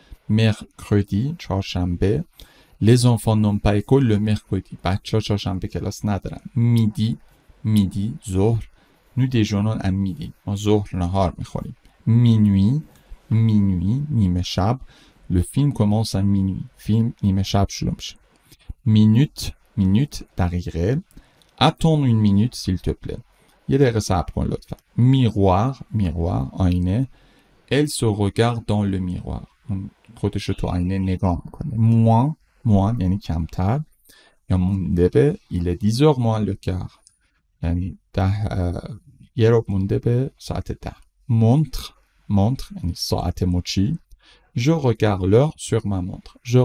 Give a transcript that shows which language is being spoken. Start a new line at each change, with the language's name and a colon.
French: mercredi چهارشنبه. les enfants n'ont pas école le mercredi.
Persian: بچه ها چهارشنبه کلاس ندارن.
French: midi ظهر. nous déjeunons à midi.
Persian: ما ظهر نهار میخوریم.
French: minuit نیمه شب. le film commence à minuit.
Persian: فیلم نیمه شب شروع میشه.
French: minute دقیقه. attends une minute s'il te plaît.
Persian: یه دقیقه صبر کن لطفا.
French: miroir آینه. elle se regarde dans le miroir.
Persian: خودش رو تو آینه نگاه میکنه. moins یعنی کمتر یا مونده به.
French: il est 10h moins le quart
Persian: یعنی 10 یه ربع مونده به ساعت 10. montre یعنی ساعت مچی.
French: je regarde l'heure sur ma montre.